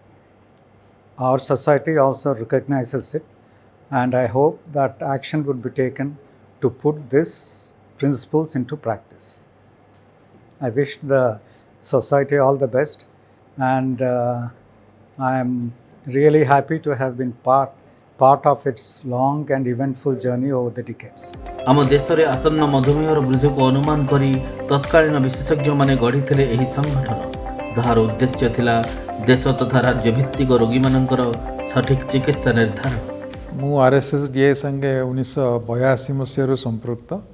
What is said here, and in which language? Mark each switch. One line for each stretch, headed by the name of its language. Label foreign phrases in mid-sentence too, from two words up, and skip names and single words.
English: Our society also recognizes it, and I hope that action would be taken to put these principles into practice. I wish the society all the best, and I am really happy to have been part of its long and eventful journey over the decades.
Odia: ଆମ ଦେଶରେ ଆସନ୍ନ ମଧୁମେହର ବୃଦ୍ଧିକୁ ଅନୁମାନ କରି ତତ୍କାଳୀନ ବିଶେଷଜ୍ଞମାନେ ଗଢ଼ିଥିଲେ ଏହି ସଂଗଠନ, ଯାହାର ଉଦ୍ଦେଶ୍ୟ ଥିଲା ଦେଶ ତଥା ରାଜ୍ୟ ଭିତ୍ତିକ ରୋଗୀମାନଙ୍କର ସଠିକ୍ ଚିକିତ୍ସା ନିର୍ଦ୍ଧାରଣ। ମୁଁ RSSDI संगे 1982 ମସିହାରୁ ସମ୍ପୃକ୍ତ।